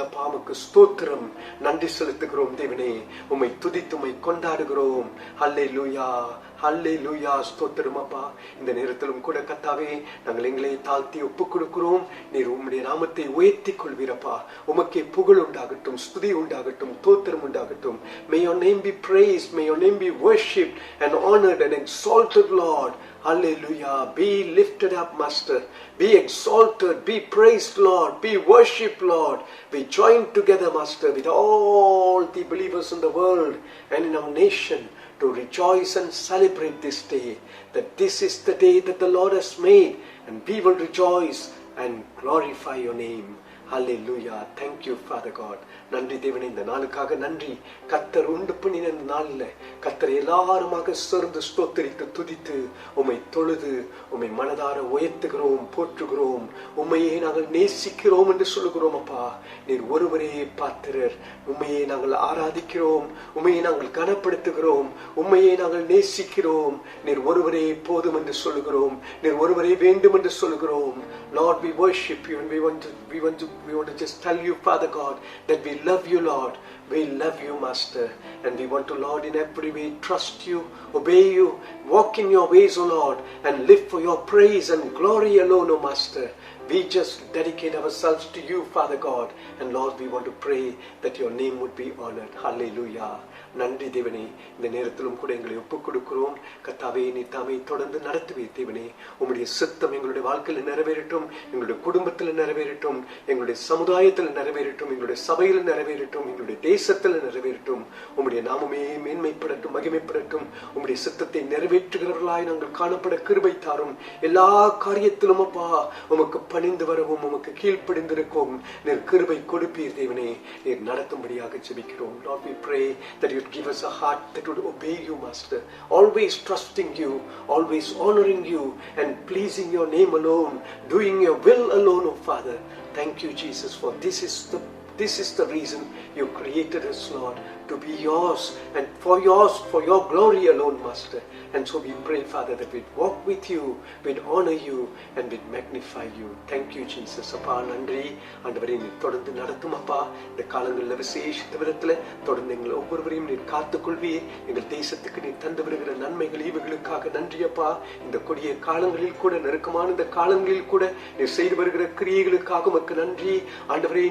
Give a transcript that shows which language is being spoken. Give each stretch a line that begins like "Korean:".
Tamil: அப்பா, உமக்கு ஸ்தோத்திரம், நன்றி செலுத்துகிறோம் தேவனே. உம்மை துதித்து உம்மை கொண்டாடுகிறோம். ஹல்லேலூயா, ஹல்லேலூயா. ஸ்தோத்திரம் அப்பா. இந்த நேரத்திலும் கூட கர்த்தாவே, நாங்கள் எங்களை தாழ்த்தி ஒப்புக் கொடுக்கிறோம். நீர் உம்முடைய நாமத்தை உயர்த்தி கொள்வீரப்பா. உமக்கே புகழ் உண்டாகட்டும், ஸ்துதி உண்டாகட்டும், தோத்திரம் உண்டாகட்டும்.
English: May your name be praised, may your name be worshipped and honored and exalted, Lord. Hallelujah. Be lifted up, Master. Be exalted, be praised, Lord. Be worshipped, Lord. We join together, Master, with all the believers in the world and in our nation to rejoice and celebrate this day, that this is the day that the Lord has made, and we will rejoice and glorify your name.
Tamil: Hallelujah. Thank you, Father God. நன்றி தேவனே, இந்த நாளுக்காக நன்றி. கர்த்தர் உண்டு பண்ணின இந்த நாளில் கர்த்தர் எல்லாருமாக சேர்ந்து ஸ்தோத்திரித்து துதித்து உம்மை தொழுது உம்மை மனதார உயர்த்துகிறோம், போற்றுகிறோம். உம்மையே நாங்கள் நேசிக்கிறோம் என்று சொல்லுகிறோம். அப்பா, நீர் ஒருவரே பாத்திரர். உம்மையே நாங்கள் ஆராதிக்கிறோம், உம்மையே நாங்கள் கனப்படுத்துகிறோம், உம்மையே நாங்கள் நேசிக்கிறோம். நீர் ஒருவரே போதும் என்று சொல்லுகிறோம், நீர் ஒருவரே வேண்டும் என்று சொல்லுகிறோம்.
English: Lord, we worship you and we want to just tell you, Father God, that we love you, Lord. We love you, Master, and we want to, Lord, in every way trust you, obey you, walk in your ways, O Lord, and live for your praise and glory alone, O Master. We just dedicate ourselves to you, Father God, and Lord, we want to pray that your name would be honored.
Tamil: Hallelujah. நன்றி தேவனே. இந்த நேரத்திலும் கூட எங்களை ஒப்புக் கொடுக்கிறோம். கர்த்தாவே, நீ தாமே தொடர்ந்து நடத்துவீர் தேவனே. உம்முடைய சித்தம் எங்களுடைய வாழ்க்கையில் நிறைவேறட்டும், எங்களுடைய குடும்பத்தில் நிறைவேறட்டும், எங்களுடைய சமுதாயத்தில் நிறைவேறட்டும், எங்களுடைய சபையில் நிறைவேறட்டும், எங்களுடைய தேசத்தில் நிறைவேறட்டும். உம்முடைய நாமமே மேன்மைப்படட்டும், மகிமைப்படட்டும். உம்முடைய சித்தத்தை நிறைவேற்றுகிறவர்களாய் நாங்கள் காணப்பட கிருபை தாரும். எல்லா காரியத்திலும் அப்பா உமக்கு பணிந்து வரவும், உமக்கு கீழ்ப்படிந்திருக்கும் நீர் கிருபை கொடுப்பீர் தேவனே. நீர் நடத்தும்படியாக ஜெபிக்கிறோம்.
English: Lord, we pray that you would give us a heart that would obey you, Master, always trusting you, always honoring you and pleasing your name alone, doing your will alone, oh Father. Thank you, Jesus, for this is the reason you created us, Lord, to be yours and for your glory alone, Master. And so we pray, Father, that we'd walk with you, we'd honor you, and we'd magnify you.
Tamil: Thank you, Jesus. அப்பா, நன்றி ஆண்டவரே. நீ தொடர்ந்து நடத்தும் அப்பா. இந்த காலங்களில் விசேஷித்த விதத்தில் தொடர்ந்து எங்கள் ஒவ்வொருவரையும் நீர் காத்துக்கொள்வீர். எங்கள் தேசத்துக்கு நீ தந்து வருகிற நன்மைகள் ஈவுகளுக்காக நன்றி அப்பா. இந்த கொடிய காலங்களில் கூட, நெருக்கமான இந்த காலங்களில் கூட நீர் செய்து வருகிற கிரியைகளுக்காக உமக்கு நன்றி ஆண்டவரே.